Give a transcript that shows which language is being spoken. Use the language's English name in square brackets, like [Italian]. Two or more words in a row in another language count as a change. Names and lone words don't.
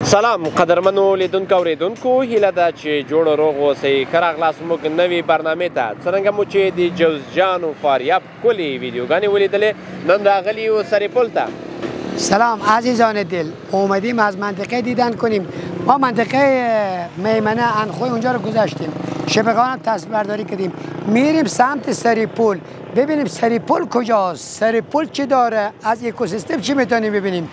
[Pashto] سلام قدرمنو لیدونکو اوریدونکو، هیله ده چې جوړ روغ اوسئ. ښه راغلاست موږ نوې برنامې ته. څرنګه مو چې د جوزجان و فاریاب ښکلې ویډیوګانې ولیدلې، نن راغلي یو سرپل ته. [Persian] سلام عزیزان دل، اومدیم از منطقه دیدن کنیم. ما منطقه میمنه انخوی اونجا رو گذاشتیم، شبکان تصویر برداری کردیم، میریم سمت سرپل ببینیم سرپل کجاست، سرپل چی داره، از اکوسیستم چی میتونیم ببینیم.